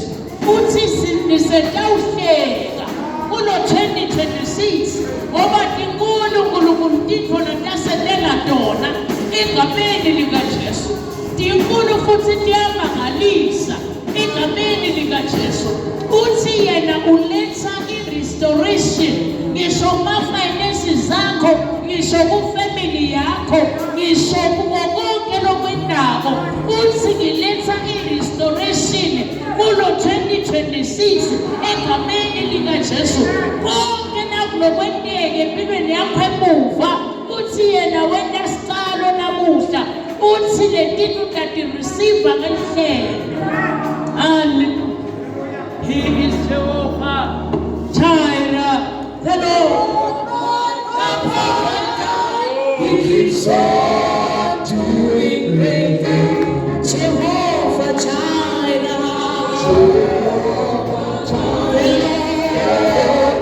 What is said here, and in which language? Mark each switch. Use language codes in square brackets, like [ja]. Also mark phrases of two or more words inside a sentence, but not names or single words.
[ss] Uthi nisetawuhleka kulo 2026 ngoba tinkulu uNkulunkulu tintfo letasetela tona egameni likaJesu. Tinkulu futhi tiyamangalisa egameni likaJesu. Uthi yena uletha i-restoration ngisho kuma-finances zakho, ngisho ku-family yakho, ngisho konke lokwendako. Uthi ngiletha i-restoration kulo 2026 egameni likaJesu. Konke nakulokwenteke empilweni yakho emuva. Uthi yena wena sicalo namuhla. Uthi letinto utati-receive ngendlela. Hallelujah. [en] He is Jehovah Jireh, the Lord. He keeps on doing great things. Jehovah Jireh. Jehovah Jireh.